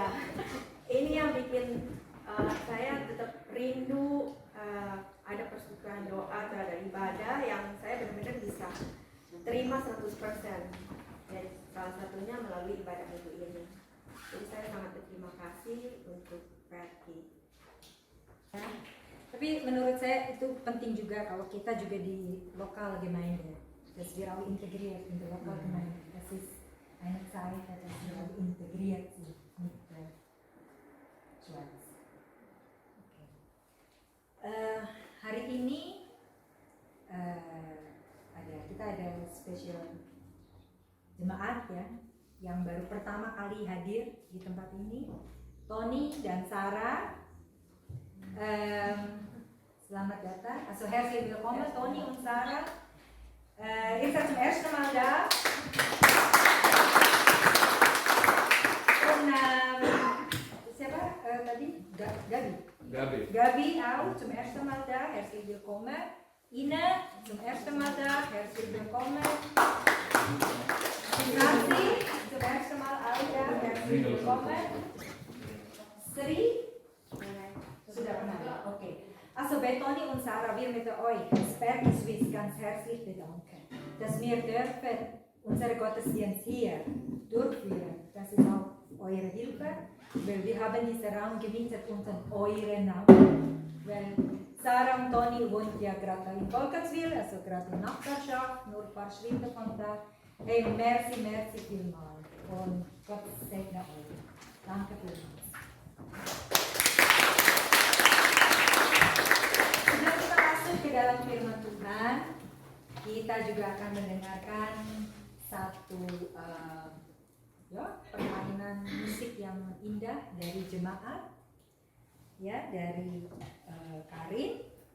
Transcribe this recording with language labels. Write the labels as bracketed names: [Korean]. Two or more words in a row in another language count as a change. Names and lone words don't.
[Indonesian] Ini yang bikin saya tetap rindu ada persekutuan doa, ada ibadah yang saya benar-benar bisa terima 100%. Dan salah satunya melalui ibadah minggu ini. Jadi saya sangat berterima kasih untuk Perki. Ya. Tapi menurut saya itu penting juga kalau kita juga di lokal [German] Gemeinde, dass wir auch integriert in der Lokalgemeinde. Das ist eine Zeit, dass wir auch integriert sind mit der Schweiz. Okay. [Indonesian] Hari ini kita ada spesial jemaat ya, yang baru pertama kali hadir di tempat ini, Tony dan Sarah. Selamat datang, [German] also herzlich willkommen Tony und Sarah. Ihr seid zum ersten Mal da. [Indonesian] Und siapa tadi? [German] Gabi auch zum ersten Mal da, herzlich willkommen. Ina zum ersten Mal da, herzlich willkommen. Nanti zum ersten Mal auch da, herzlich willkommen. [Indonesian] Sri sudah pernah, [German] okay. Also bei Tony und Sarah, wir möchten euch als Perki Swiss ganz herzlich bedanken, dass wir dürfen unsere Gottesdienst hier durchführen. Das ist auch eure Hilfe, weil wir haben diesen Raum gemietet unter euren Namen. Weil Sarah und Tony wohnen ja gerade in Volkertswil, also gerade in Nachbarschaft, nur ein paar Schritte von da. Hey, merci vielmals und Gott segne euch. Danke vielmals. [Indonesian] Sebelum kita masuk ke dalam firman Tuhan, kita juga akan mendengarkan satu permainan musik yang indah dari jemaat, ya, dari Karin.